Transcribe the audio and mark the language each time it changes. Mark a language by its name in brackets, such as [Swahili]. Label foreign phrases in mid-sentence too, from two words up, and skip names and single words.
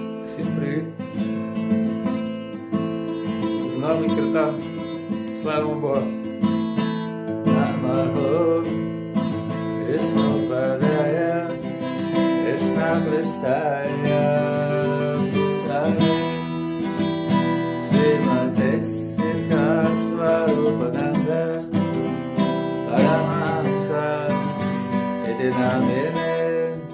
[Ukrainian] Всім привіт! З нами Киртан. Слава Богу! [Sanskrit] नमो कृष्ण पादाय कृष्ण प्रेष्ठाय श्रीमते सिद्ध स्वरूपानन्द परमहंस इति नामिने.